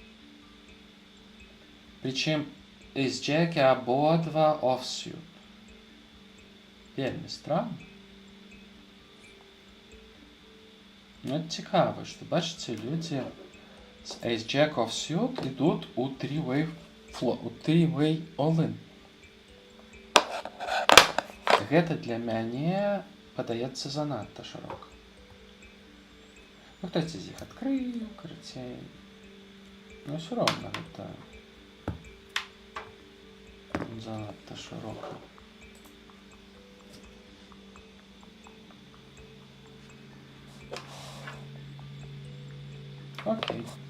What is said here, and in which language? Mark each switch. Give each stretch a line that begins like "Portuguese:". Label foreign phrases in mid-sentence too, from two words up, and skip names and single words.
Belarusian: Причым эйс-джекі абодва офсьют. Вельмі странно. Ну, это цікава, што, бачыце, людзі з
English: ace-jack offsuit
Belarusian: ідуць у
English: 3-way all-in.
Belarusian: гэта для мяне падаецца занадта шырока. Ну, хтосьці з іх адкрыў, карацей. Ну, ўсё роўна гэта занадта шырока. Окей.